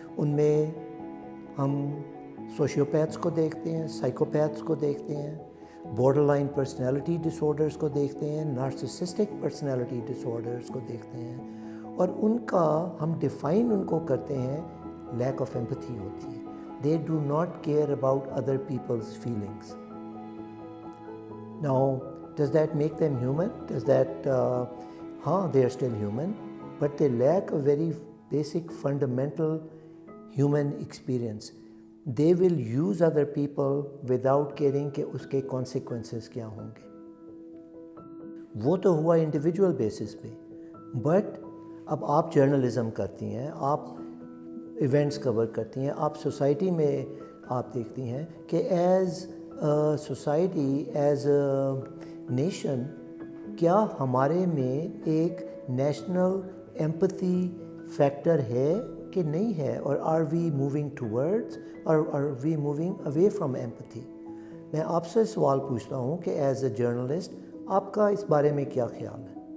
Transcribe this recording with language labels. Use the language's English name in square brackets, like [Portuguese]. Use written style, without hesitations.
[Urdu] ان میں ہم سوشیوپیتھس کو دیکھتے ہیں, سائیکوپیتھس کو دیکھتے ہیں, بارڈر لائن پرسنالٹی ڈس آرڈرز کو دیکھتے ہیں, نارسسسٹک پرسنالٹی ڈس آرڈرز کو دیکھتے ہیں. اور ان کا ہم ڈیفائن ان کو کرتے ہیں [English] lack of empathy [Urdu] ہوتی ہے. [English] They do not care about other peoples feelings. Now, does that make them human? Does that, they are still human, but they lack a very basic fundamental human experience. They will use other people without caring [Urdu] کہ اس کے [English] consequences [Urdu] کیا ہوں گے. وہ تو ہوا individual basis پہ. But اب آپ جرنلزم کرتی ہیں, آپ ایونٹس کور کرتی ہیں, آپ سوسائٹی میں آپ دیکھتی ہیں کہ [English] as society, as a nation, [Urdu] کیا ہمارے میں ایک نیشنل ایمپتھی فیکٹر ہے کہ نہیں ہے؟ [English] اور are we moving towards or are we moving away from empathy? [Urdu] میں آپ سے سوال پوچھتا ہوں کہ ایز اے جرنلسٹ آپ کا اس بارے میں کیا خیال ہے؟